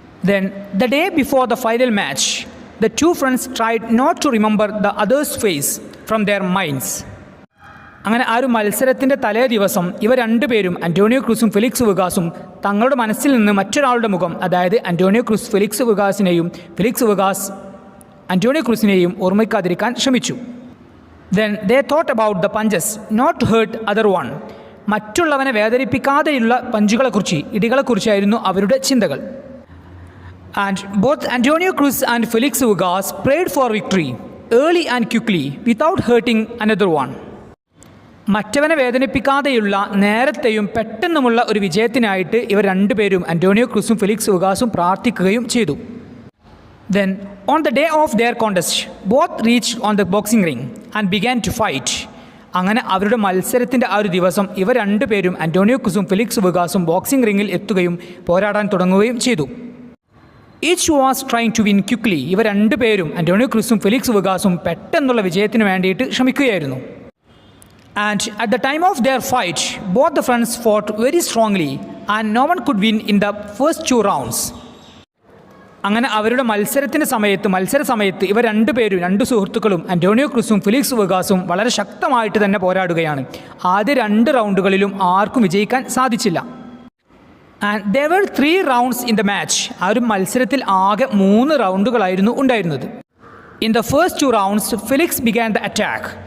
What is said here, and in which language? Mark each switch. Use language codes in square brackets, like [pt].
[en] Then the day before the final match the two friends tried not to remember the others face from their minds. [ml] അങ്ങനെ ആ ഒരു മത്സരത്തിൻ്റെ തലേ ദിവസം ഇവർ രണ്ടുപേരും, അന്റോണിയോ ക്രൂസും ഫെലിക്സ് വുഗാസും, തങ്ങളുടെ മനസ്സിൽ നിന്ന് മറ്റൊരാളുടെ മുഖം, അതായത് Antonio cruise Felix വുഗാസിനെയും Felix വുഗാസ് Antonio ക്രൂസിനെയും ഓർമ്മിക്കാതിരിക്കാൻ ശ്രമിച്ചു. [en] Then they thought about the punches not to hurt other one. [ml] മറ്റുള്ളവനെ വേദനിപ്പിക്കാതെയുള്ള ഇടികളെക്കുറിച്ചായിരുന്നു അവരുടെ ചിന്തകൾ. [en] And both Antonio Cruz and Felix Vugas prayed for victory early and quickly without hurting another one. [ml] മറ്റവനെ വേദനിപ്പിക്കാതെയുള്ള നേരത്തെയും പെട്ടെന്നുമുള്ള ഒരു വിജയത്തിനായിട്ട് ഇവർ രണ്ടുപേരും, Antonio ക്രൂസും Felix വുഗാസും പ്രാർത്ഥിക്കുകയും ചെയ്തു. [en] Then on the day of their contest both reached on the boxing ring and began to fight. [ml] അങ്ങനെ അവരുടെ മത്സരത്തിൻ്റെ ആ ഒരു ദിവസം ഇവർ രണ്ടുപേരും, അന്റോണിയോ ക്രൂസും ഫെലിക്സ് വുഗാസും ബോക്സിംഗ് റിങ്ങിൽ എത്തുകയും പോരാടാൻ തുടങ്ങുകയും ചെയ്തു. [en] Each was trying to win quickly. [ml] ഇവർ രണ്ടുപേരും, അന്റോണിയോ ക്രൂസും ഫെലിക്സ് വുഗാസും, പെട്ടെന്നുള്ള വിജയത്തിന് വേണ്ടിയിട്ട് ശ്രമിക്കുകയായിരുന്നു. [en] And at the time of their fight both the friends fought very strongly and no one could win in the first 2 rounds. [ml] അങ്ങനെ അവരുടെ മത്സര സമയത്ത് ഇവർ രണ്ടു സുഹൃത്തുക്കളും, അന്റോണിയോ ക്രൂസും ഫെലിക്സ് വുഗാസും, വളരെ ശക്തമായിട്ട് തന്നെ പോരാടുകയാണ്. ആദ്യ 2 റൗണ്ടുകളിലും ആർക്കും വിജയിക്കാൻ സാധിച്ചില്ല. [en] And there were 3 rounds in the match. [ml] ആ ഒരു മത്സരത്തിൽ ആകെ 3 റൗണ്ടുകളായിരുന്നു ഉണ്ടായിരുന്നത്. [en] In the first 2 rounds Felix began the attack.